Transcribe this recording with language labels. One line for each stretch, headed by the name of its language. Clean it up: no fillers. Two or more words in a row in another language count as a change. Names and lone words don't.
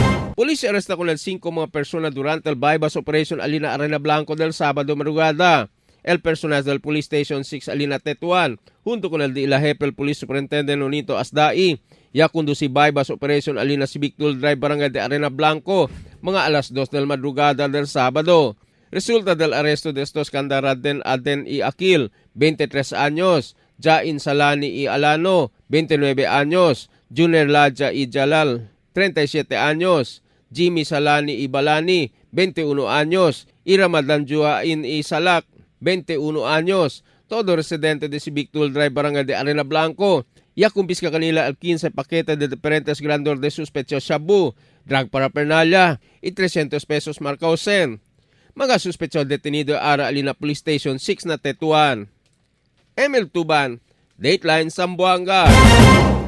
Chavacano: Pulis arresta con el 5 mga persona durante el
English: bypass operation
Chavacano: Alina Arena Blanco del sábado madrugada. El personal del Police Station 6 Alina Tetuan, junto con el de la jefe el Police Superintendent Nonito Asdai, ya conduci
English: bypass operation
Chavacano: Alina Civic Tool Drive Barangay de Arena Blanco, mga alas 2 del madrugada del sábado. Resulta del arresto de estos Kandaraden Aden y Akil, 23 años, Jain Salani y Alano, 29 años, Junior Laja y Jalal, 37 años, Jimmy Salani y Balani, 21 años, y Ramadan Juain y Salak, 21 años, todo residente de Civic Tool Drive Barangay de Arena Blanco. Ya kumpiska kanila al 15 paquete de diferentes grandor de suspecho shabu,
English: drug paraphernalia,
Chavacano: y 300 pesos marcausen. Mga suspecho detenido ara Alina Police Station 6 na Tetuan. Emil Tuban, Dateline Zamboanga.